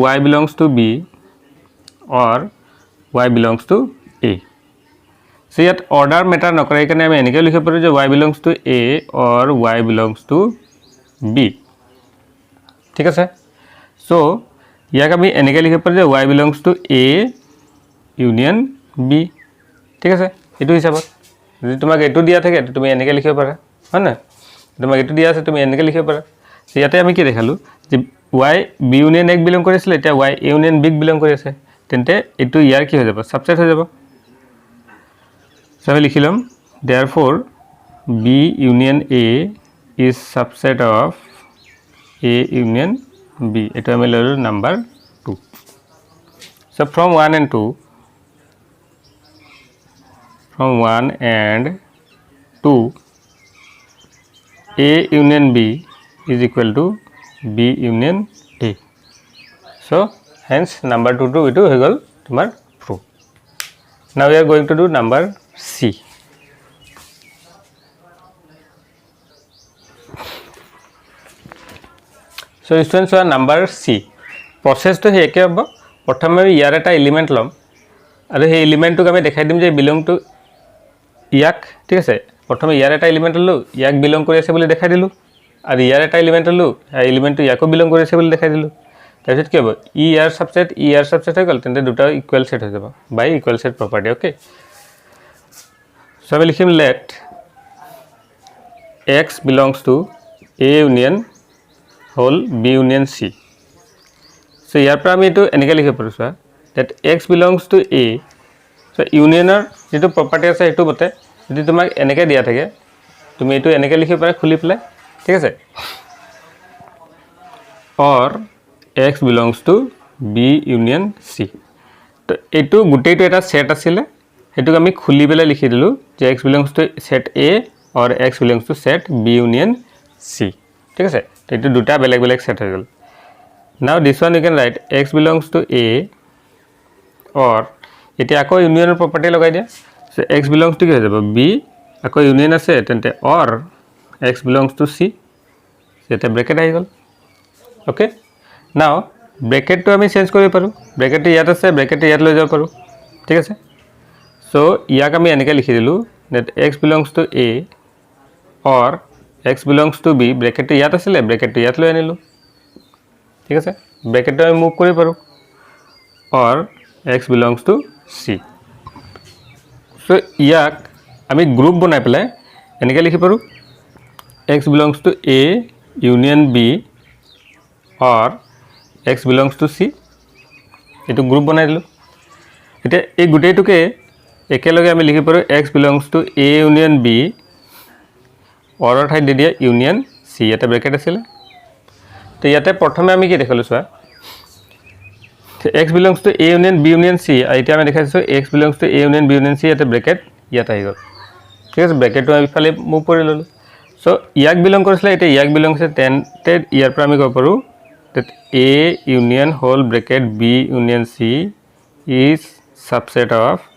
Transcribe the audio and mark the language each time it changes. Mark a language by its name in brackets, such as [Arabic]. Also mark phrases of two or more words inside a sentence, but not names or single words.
[English] y belongs to B or y belongs to A so [Assamese] ইয়াত অৰ্ডাৰ মেটাৰ নকৰে কাৰণে আমি এনেকৈ লিখিব পাৰো যে [English] y belongs to A or y belongs to B [Assamese] ঠিক আছে so ইয়াক আমি এনেকৈ লিখিব পাৰো যে [English] y belongs to A [Assamese] ইউনিয়ন B ঠিক আছে এটো হিচাপত যদি তোমাক এটো দিয়া থাকে তুমি এনেকৈ লিখিব পাৰা হয় না তোমাক এটো দিয়া আছে তুমি এনেকৈ লিখিব পাৰা so ইয়াতে আমি কি দেখালো যে y B ইউনিয়ন A বিলং কৰিছিল এতিয়া y A ইউনিয়ন B বিলং কৰি আছে তেন্তে এটো ইয়াৰ কি হৈ যাব সাবসেট হৈ যাব so আমি লিখিলাম [English] therefore B union A is subset of A union B [Assamese] এটো আমি ললো নাম্বার 2 [English] so from 1 and 2 A union B is equal to B union A so hence number 2 to itu [Assamese] হৈ গল তোমাৰ [English] proof now we are going to do number C so students are number C process to he [Assamese] একে হ'ব প্ৰথমে ইয়াৰ এটা এলিমেন্ট লম আৰু সেই এলিমেন্টটোক আমি দেখাই দিম যে [English] belong to [Assamese] ইয়াক ঠিক আছে প্ৰথমে ইয়াৰ এটা এলিমেন্ট ললো ইয়াক বিলং কৰি আছে বুলি দেখাই দিলো আৰু ইয়াৰ এটা এলিমেন্ট ললো এই এলিমেন্টটো ইয়াকো বিলং কৰি আছে বুলি দেখাই দিলো তাৰপিছত কি হ'ব ইয়াৰ সাবসেট হৈ গল তেন্তে দুটা ইকুৱেল সেট হৈ যাব [English] by equal set property okay [Assamese] সো আমি লিখিম [English] let x belongs to A union whole B union C [Assamese] so ইয়াৰ পৰা আমি এটো এনেকৈ লিখিব পাৰো সো [English] that x belongs to A [Assamese] so ইউনিয়নৰ যেটো প্ৰপাৰ্টি আছে এটো বতে যদি তোমাক এনেকৈ দিয়া থাকে তুমি এটো এনেকৈ লিখিব পাৰা খুলি পেলাই ঠিক আছে [English] or x belongs to B union C [Assamese] তো এটো গুটেইটো এটা সেট আছিল এটো আমি খুলি পেলাই লিখি দিলো যে [English] x belongs to set A or x belongs to set B union C [Assamese] ঠিক আছে তো এটো দুটা বেলেগ বেলেগ সেট হৈ গল [English] now this one you can write x belongs to A or [Assamese] এতিয়া আকৌ ইউনিয়নৰ প্ৰপাৰ্টি লগাই দিয়া [English] so x belongs to [Assamese] কি হৈ যাব B আকৌ ইউনিয়ন আছে তেন্তে [English] or x belongs to C [Assamese] এটা ব্ৰেকেট আহি গল ওকে now ব্ৰেকেট তো আমি চেঞ্জ কৰিব পাৰো ব্ৰেকেট ইয়াত আছে ব্ৰেকেট ইয়াত লৈ যাব পাৰো ঠিক আছে so ইয়াক আমি এনেকৈ লিখি দিলো [English] that x belongs to A or x belongs to B [Assamese] ব্ৰেকেট ইয়াত আছিল ব্ৰেকেট ইয়াত লৈ আনিলো ঠিক আছে ব্ৰেকেট আমি মুভ কৰিব পাৰো or [English] x belongs to C [Assamese] so ইয়াক আমি গ্ৰুপ বনাই পেলাই এনেকৈ লিখি পাৰো [English] x belongs to A union B or x belongs to C [Assamese] এটো গ্ৰুপ বনাই দিলো এটা এই গুটেইটোকে একেলগে আমি লিখি পাৰো [English] x belongs to A union B or [Assamese] ঠাই দি দিয়া ইউনিয়ন C এটা ব্ৰেকেট আছিল তো ইয়াতে প্ৰথমে আমি কি দেখালো চোৱা [English] x belongs to A union B union C [Assamese] এতিয়া আমি দেখাইছো [English] x belongs to A union B union C [Assamese] এটা ব্ৰেকেট ইয়াত আহি গ'ল ঠিক আছে ব্ৰেকেটটো আমি ইফালে মুভ কৰি ল'লোঁ সো ইয়াক বিলং কৰিছিলে এতিয়া ইয়াক বিলং কৰিছে তেন্তে ইয়াৰ পৰা আমি ক'ব পাৰোঁ [English] that A union whole bracket B union C is subset of